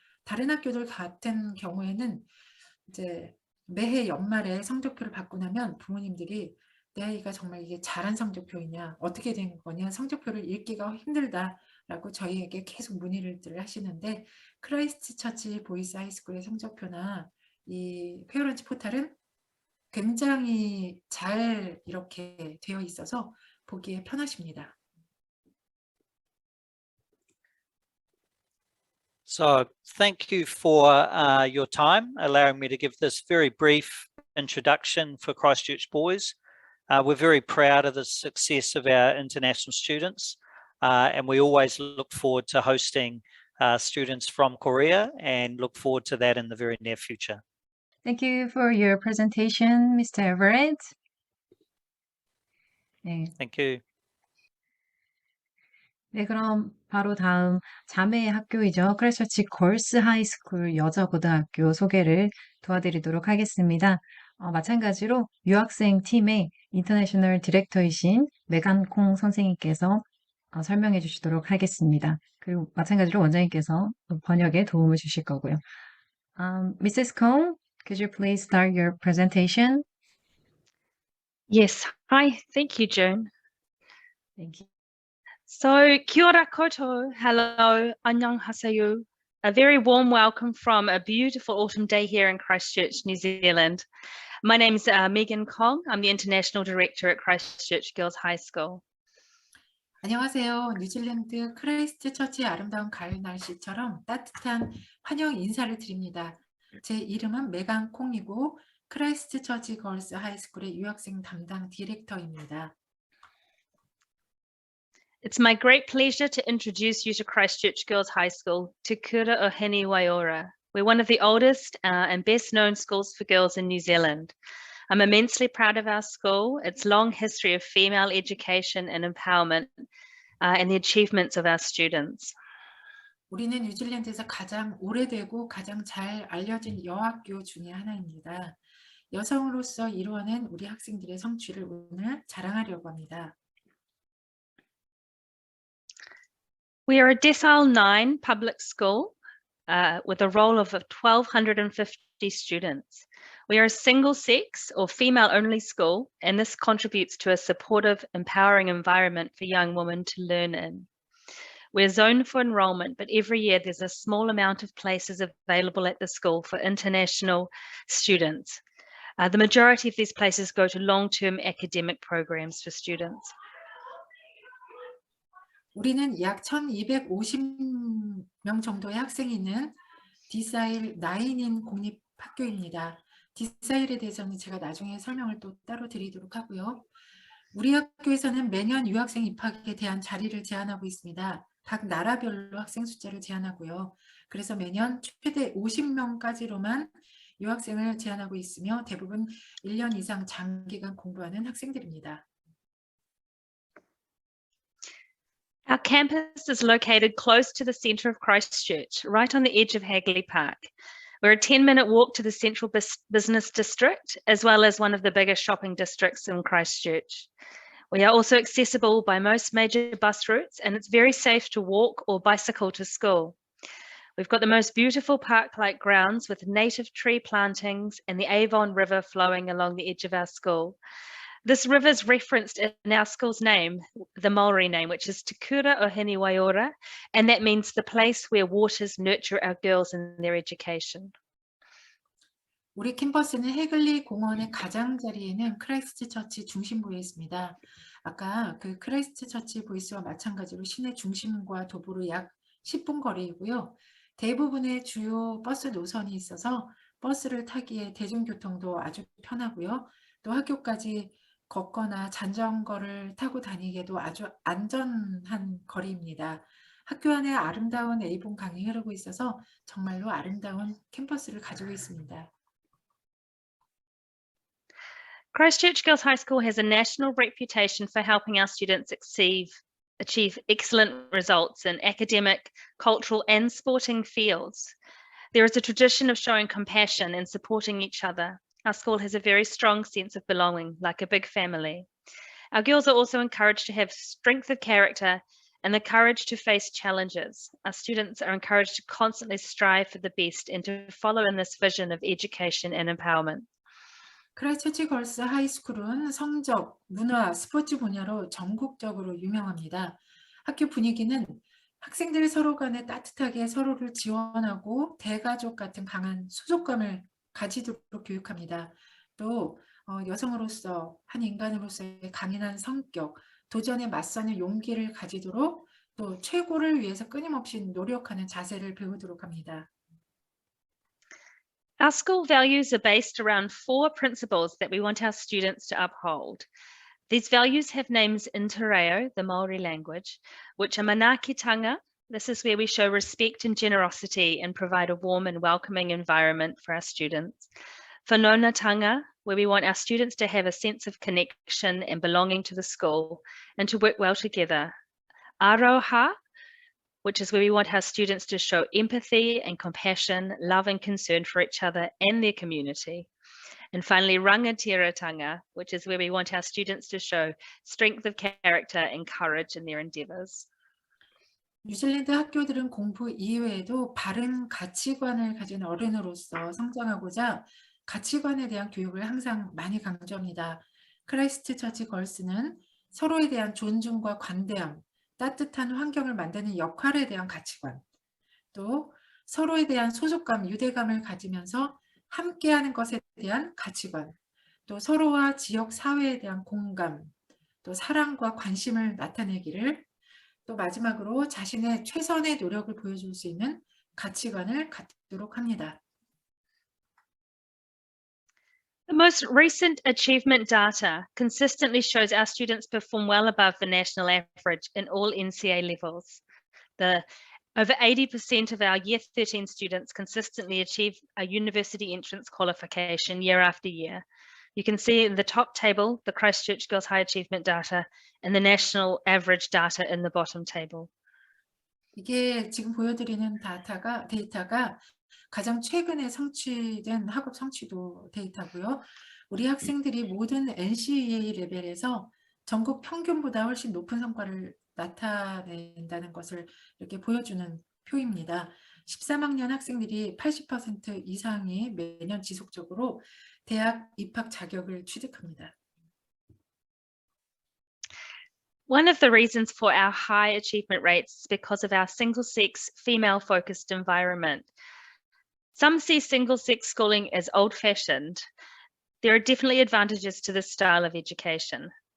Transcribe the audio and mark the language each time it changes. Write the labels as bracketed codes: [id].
[ko] 다른 학교들 같은 경우에는 이제 매해 연말에 성적표를 받고 나면 부모님들이 내 아이가 정말 이게 잘한 성적표이냐, 어떻게 된 거냐, 성적표를 읽기가 힘들다라고 저희에게 계속 문의를 하시는데 크라이스트 처치 보이스 하이스쿨의 성적표나 이 페어런츠 포털은 굉장히 잘 이렇게 되어 있어서 보기에 편하십니다. [en] So thank you for your time, allowing me to give this very brief introduction for Christchurch Boys. We're very proud of the success of our international students, and we always look forward to hosting students from Korea and look forward to that in the very near future. Thank you for your presentation, Mr. Everett. [ko] 네, [en] Thank you. [ko] 네, 그럼 바로 다음 자매 학교이죠. 크라이스처치 걸스 하이스쿨 여자고등학교 소개를 도와드리도록 하겠습니다. 마찬가지로 유학생 팀의 인터내셔널 디렉터이신 메간 콩 선생님께서 설명해 주시도록 하겠습니다. 그리고 마찬가지로 원장님께서 번역에 도움을 주실 거고요. [en] Mrs. Kong, could you please start your presentation? Yes, hi, thank you, June. Thank you. So, [mi] kia ora koutou, [en] hello, [ko] annyeonghaseyo. [en] A very warm welcome from a beautiful autumn day here in Christchurch, New Zealand. My name is Megan Kong. I'm the International Director at Christchurch Girls High School. [ko] 안녕하세요. 뉴질랜드 크라이스트 처치의 아름다운 가을 날씨처럼 따뜻한 환영 인사를 드립니다. 제 이름은 메간 콩이고 크라이스트 처치 걸스 하이스쿨의 유학생 담당 디렉터입니다. [en] It's my great pleasure to introduce you to Christchurch Girls High School, Te Kura o Hini Waiora. We're one of the oldest and best known schools for girls in New Zealand. I'm immensely proud of our school, its long history of female education and empowerment, and the achievements of our students. [ko] 우리는 뉴질랜드에서 가장 오래되고 가장 잘 알려진 여학교 중에 하나입니다. 여성으로서 이루어낸 우리 학생들의 성취를 오늘 자랑하려고 합니다. [en] We are a Decile 9 public school with a roll of 1,250 students. We are a single-sex or female-only school, and this contributes to a supportive, empowering environment for young women to learn in. We're zoned for enrolment, but every year there's a small amount of places available at the school for international students. The majority of these places go to long-term academic programs for students. [ko] 우리는 약 1,250명 정도의 학생이 있는 디사일 9인 공립학교입니다. 디사일에 대해서는 제가 나중에 설명을 또 따로 드리도록 하고요. 우리 학교에서는 매년 유학생 입학에 대한 자리를 제한하고 있습니다. 각 나라별로 학생 숫자를 제한하고요. 그래서 매년 최대 50명까지로만 유학생을 제한하고 있으며 대부분 1년 이상 장기간 공부하는 학생들입니다. [en] Our campus is located close to the centre of Christchurch, right on the edge of Hagley Park. We're a 10-minute walk to the central business district, as well as one of the biggest shopping districts in Christchurch. We are also accessible by most major bus routes, and it's very safe to walk or bicycle to school. We've got the most beautiful park-like grounds with native tree plantings and the Avon River flowing along the edge of our school. This river is referenced in our school's name, the Maori name, which is Te Kura o Hini Waiora, and that means the place where waters nurture our girls in their education. [ko] 우리 캠퍼스는 해글리 공원의 가장자리에는 크라이스트 처치 중심부에 있습니다. 아까 그 크라이스트 처치 보이스와 마찬가지로 시내 중심과 도보로 약 10분 거리이고요. 대부분의 주요 버스 노선이 있어서 버스를 타기에 대중교통도 아주 편하고요. 또 학교까지 걷거나 자전거를 타고 다니기에도 아주 안전한 거리입니다. 학교 안에 아름다운 에이본 강이 흐르고 있어서 정말로 아름다운 캠퍼스를 가지고 있습니다. [en] Christchurch Girls High School has a national reputation for helping our students achieve excellent results in academic, cultural, and sporting fields. There is a tradition of showing compassion and supporting each other. Our school has a very strong sense of belonging, like a big family. Our girls are also encouraged to have strength of character and the courage to face challenges. Our students are encouraged to constantly strive for the best and to follow in this vision of education and empowerment. [ko] 크라이스처치 걸스 하이스쿨은 성적, 문화, 스포츠 분야로 전국적으로 유명합니다. 학교 분위기는 학생들 서로 간에 따뜻하게 서로를 지원하고 대가족 같은 강한 소속감을 가지도록 교육합니다. 또 여성으로서 한 인간으로서의 강인한 성격, 도전에 맞서는 용기를 가지도록 또 최고를 위해서 끊임없이 노력하는 자세를 배우도록 합니다. [en] Our school values are based around 4 principles that we want our students to uphold. These values have names in Te Reo, the Maori language, which are Manaakitanga. This is where we show respect and generosity and provide a warm and welcoming environment for our students. Whanaungatanga, where we want our students to have a sense of connection and belonging to the school and to work well together. Aroha, which is where we want our students to show empathy and compassion, love and concern for each other and their community. And finally, Rangatiratanga, which is where we want our students to show strength of character and courage in their endeavours. [ko] 뉴질랜드 학교들은 공부 이외에도 바른 가치관을 가진 어른으로서 성장하고자 가치관에 대한 교육을 항상 많이 강조합니다. 크라이스트 처치 걸스는 서로에 대한 존중과 관대함, 따뜻한 환경을 만드는 역할에 대한 가치관, 또 서로에 대한 소속감, 유대감을 가지면서 함께하는 것에 대한 가치관, 또 서로와 지역 사회에 대한 공감, 또 사랑과 관심을 나타내기를, 또 마지막으로 자신의 최선의 노력을 보여줄 수 있는 가치관을 갖도록 합니다. [en] The most recent achievement data consistently shows our students perform well above the national average in all NCA levels. Over 80% of our Year 13 students consistently achieve a university entrance qualification year after year. You can see in the top table the Christchurch Girls High Achievement data and the national average data in the bottom table. [ko] 이게 지금 보여드리는 데이터가 가장 최근에 성취된 학업 성취도 데이터고요. 우리 학생들이 모든 NCEA 레벨에서 전국 평균보다 훨씬 높은 성과를 나타낸다는 것을 이렇게 보여주는 표입니다. 13학년 학생들이 80% 이상이 매년 지속적으로 대학 입학 자격을 취득합니다. [en] One of the reasons for our high achievement rates is because of our single-sex, female-focused environment. Some see single-sex schooling as old-fashioned. There are definitely advantages to this style of education.